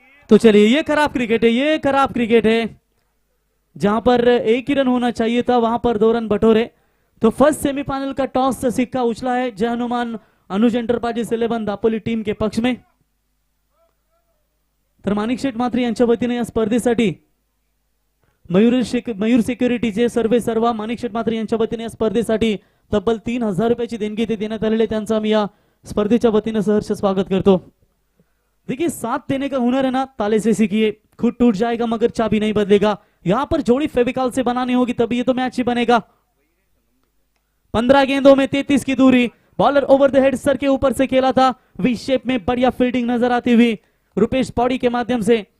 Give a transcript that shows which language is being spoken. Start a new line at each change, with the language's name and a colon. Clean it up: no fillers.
Hindi: तो चलिए, ये खराब क्रिकेट है, ये खराब क्रिकेट है। जहां पर 1 ही रन होना चाहिए था वहां पर 2 रन बटोरे। तो फर्स्ट सेमीफाइनल का टॉस सिक्का उछला है जय हनुमान अनुज एंटरप्राइजेस 11 दापोली टीम के पक्ष में।
Marathi: तर माणिक शेठ म्हात्रे यांच्या वतीने या स्पर्धेसाठी मयूर सिक्युरिटीचे सर्व माणिक शेठ म्हात्रे यांच्या वतीने या स्पर्धेसाठी तब्बल 3000 रुपयाची देणगी ते देण्यात आलेले, त्यांचा मी या स्पर्धेच्या वतीने सहर्ष स्वागत करतो।
Hindi: देखिए, साथ देने का हुनर है ना, ताले से सीखिए। खुद टूट जाएगा मगर चाबी नहीं बदलेगा। यहां पर जोड़ी फेविकॉल से बनानी होगी तभी ये तो मैच ही बनेगा। 15 गेंदों में 33 की दूरी। Bowler over the head sir के ऊपर से खेला था, वी शेप में बढ़िया फील्डिंग नजर आती हुई रुपेश पौड़ी के माध्यम से।